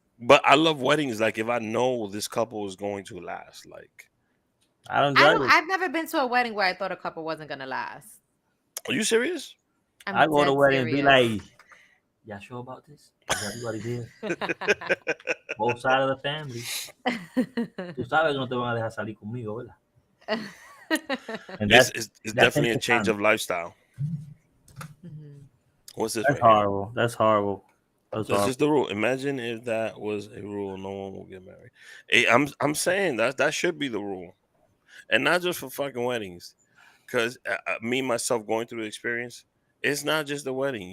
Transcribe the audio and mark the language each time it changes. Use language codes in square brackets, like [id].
[en] But I love weddings like if I know this couple is going to last. Like I've never been to a wedding where I thought a couple wasn't gonna last. Are you serious? I go to a wedding and be like, y'all sure about this? Is everybody here? Both sides of the family. [es] Tú sabes que no te van a dejar salir conmigo, ¿verdad? [en] And it's definitely a change of lifestyle. What's this? That's horrible. That's horrible. That's just the rule. Imagine if that was a rule, no one will get married. Hey, I'm saying that should be the rule, and not just for fucking weddings. Because me myself going through the experience, it's not just a wedding.